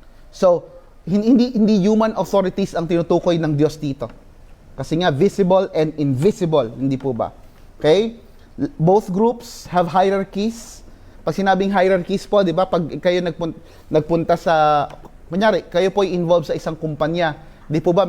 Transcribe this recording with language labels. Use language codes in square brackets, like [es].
[tl] So, hindi [en] human authorities [tl] ang tinutukoy ng Diyos dito. Kasi nga, [en] visible and invisible. [tl] Hindi po ba? Okay? [en] Both groups have hierarchies. [tl] Pag sinabing hierarchies po, di ba? Pag kayo nagpunta sa, kunyari, kayo po involved sa isang kumpanya. Di po ba?